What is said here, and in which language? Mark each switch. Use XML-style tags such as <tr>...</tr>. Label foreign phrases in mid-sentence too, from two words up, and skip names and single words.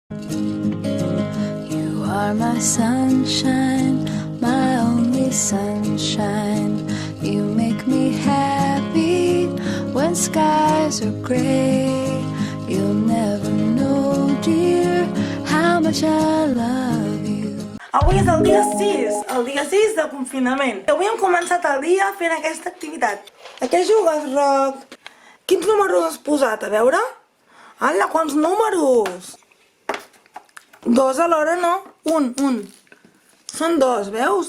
<en>You are my sunshine, my only sunshine. You make me happy when skies are gray. You'll never know, dear, how much I love you.</en> <ca>Avui és el dia 6 de confinament. Avui hem començat el dia fent aquesta activitat. A què jugues, Roc? Quins números has posat? A veure? Ala, quants números? 2 alhora no? Un. Són 2, veus?</ca>